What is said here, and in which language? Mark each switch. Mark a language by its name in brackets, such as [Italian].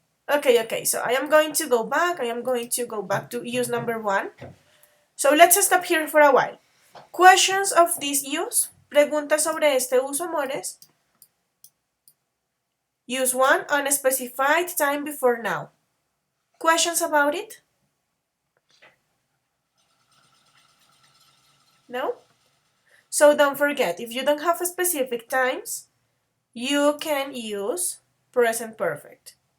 [English] Okay, so I am going to go back. I am going to go back to use number 1. So let's stop here for a while. Questions of this use. [Spanish] Preguntas sobre este uso, amores. [English] Use 1, unspecified time before now. Questions about it? No? So don't forget, if you don't have specific times, you can use present perfect.